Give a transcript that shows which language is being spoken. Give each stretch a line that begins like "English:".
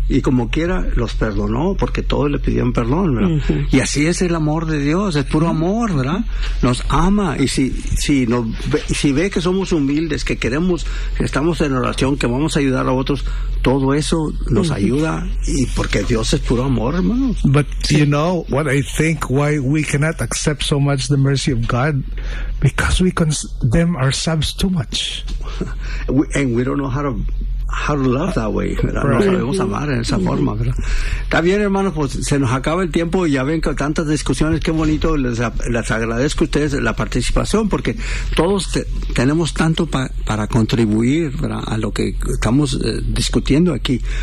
Spanish: Y como quiera, los perdonó, porque todos le pidieron perdón, ¿verdad? Y así es el amor de Dios, es puro amor, ¿verdad? Nos ama, y si ve que somos humildes, que queremos, que estamos en oración, que vamos a ayudar a otros, todo eso nos ayuda, y porque Dios es puro amor, hermano.
English: But you know what I think, why we cannot accept so much the mercy of God? Because we condemn ourselves too much. And we don't know how to love that way, ¿verdad?
Spanish: Right. No sabemos amar en esa forma, ¿verdad? Está bien, hermanos, pues se nos acaba el tiempo, y ya ven que tantas discusiones, qué bonito, les agradezco a ustedes la participación, porque todos tenemos tanto para contribuir, ¿verdad? A lo que estamos discutiendo aquí.